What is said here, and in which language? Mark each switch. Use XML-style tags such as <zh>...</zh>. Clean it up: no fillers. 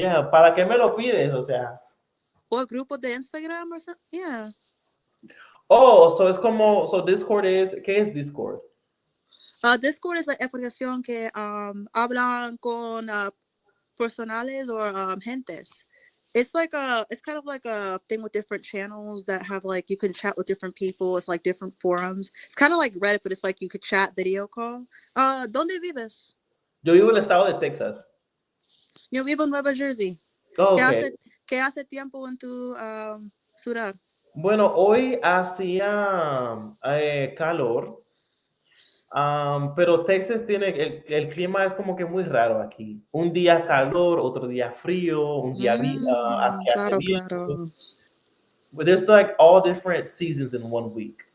<es>¿para qué me lo pides? O sea. ¿O grupo de Instagram o something?</es> <en>Yeah.</en> <es>Oh, es como, Discord ¿qué es Discord? Discord es la aplicación que hablan con personales o gentes.</es> <en>It's kind of like a thing with different channels that have like you can chat with different people. It's like different forums. It's kind of like Reddit, but it's like you could chat video call.</en> <es>¿Dónde vives? Yo vivo en el estado de Texas. Yo vivo en Nueva Jersey. Oh, ¿Qué ok. hace tiempo en tu ciudad? Bueno, hoy hacía calor, pero Texas tiene, el clima es como que muy raro aquí. Un día calor, otro día frío, un día que hace Claro, viento. claro.</es> <en>But there's like all different seasons in one week</en>